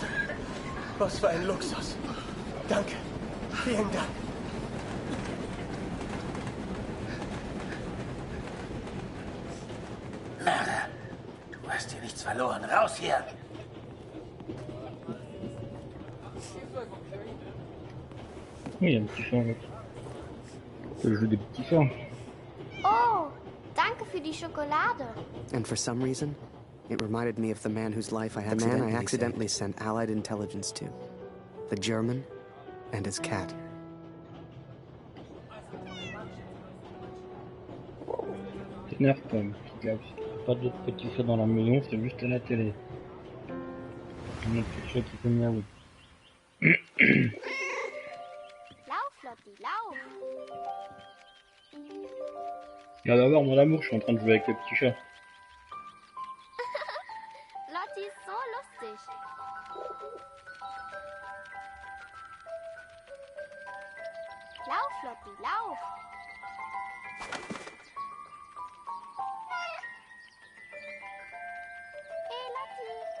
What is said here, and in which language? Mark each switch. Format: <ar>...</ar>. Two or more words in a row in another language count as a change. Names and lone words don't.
<de>Was für ein Luxus. Danke. Vielen Dank. Mörder. Du hast hier nichts verloren. Raus hier.</de> <fr>Oui, il y a un petit chat, mec. Le jeu des petits chats.</fr> <de>Oh, danke für die Schokolade.</de> <en>And for some reason, it reminded me of the man whose life I accidentally sent Allied intelligence to. The German and his cat.</en> <fr>T'énerve quand même, petit gars. Pas d'autres petits chats dans la maison, c'est juste à la télé. Un autre petit chat qui fait miaou.</fr> <de>Lauf, Lotti, lauf.</de> <fr>Regarde voir mon amour, je suis en train de jouer avec le petit chat.</fr> <de>Lotti ist so lustig. Lauf, Lotti, lauf. Hey, Lotti.</de>